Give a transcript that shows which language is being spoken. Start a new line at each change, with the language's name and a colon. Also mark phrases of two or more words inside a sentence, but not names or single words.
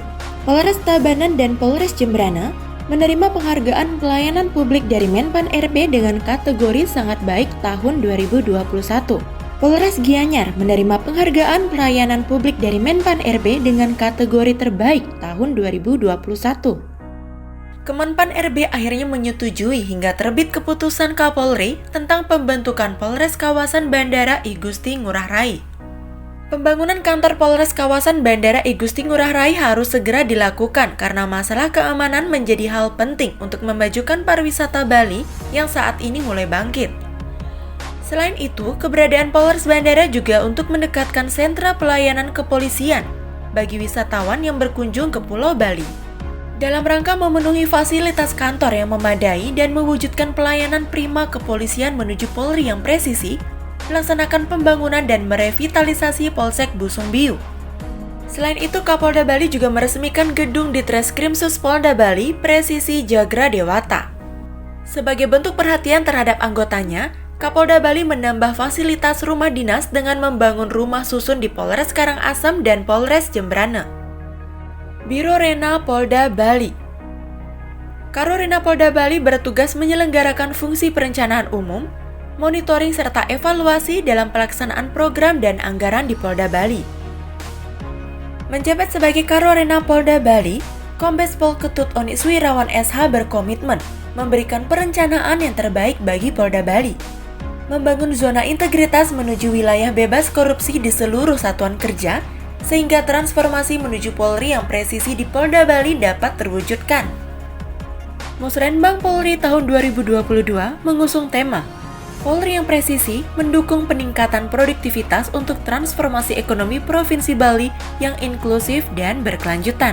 Indonesian: Polres Tabanan dan Polres Jembrana menerima penghargaan pelayanan publik dari Menpan RB dengan kategori sangat baik tahun 2021. Polres Gianyar menerima penghargaan pelayanan publik dari Menpan RB dengan kategori terbaik tahun 2021. Kemenpan RB akhirnya menyetujui hingga terbit keputusan Kapolri tentang pembentukan Polres Kawasan Bandara I Gusti Ngurah Rai. Pembangunan kantor Polres kawasan Bandara I Gusti Ngurah Rai harus segera dilakukan karena masalah keamanan menjadi hal penting untuk memajukan pariwisata Bali yang saat ini mulai bangkit. Selain itu, keberadaan Polres Bandara juga untuk mendekatkan sentra pelayanan kepolisian bagi wisatawan yang berkunjung ke Pulau Bali. Dalam rangka memenuhi fasilitas kantor yang memadai dan mewujudkan pelayanan prima kepolisian menuju Polri yang presisi, melaksanakan pembangunan dan merevitalisasi Polsek Busungbiu. Selain itu, Kapolda Bali juga meresmikan gedung Ditreskrimsus Polda Bali Presisi Jagra Dewata. Sebagai bentuk perhatian terhadap anggotanya, Kapolda Bali menambah fasilitas rumah dinas dengan membangun rumah susun di Polres Karangasem dan Polres Jembrana. Biro Rena Polda Bali. Karo Rena Polda Bali bertugas menyelenggarakan fungsi perencanaan umum, monitoring serta evaluasi dalam pelaksanaan program dan anggaran di Polda Bali. Menjabat sebagai Karo Rena Polda Bali, Kombes Pol Ketut Onis Wirawan SH berkomitmen memberikan perencanaan yang terbaik bagi Polda Bali, membangun zona integritas menuju wilayah bebas korupsi di seluruh satuan kerja, sehingga transformasi menuju Polri yang presisi di Polda Bali dapat terwujudkan. Musrenbang Polri tahun 2022 mengusung tema Polri yang presisi mendukung peningkatan produktivitas untuk transformasi ekonomi Provinsi Bali yang inklusif dan berkelanjutan.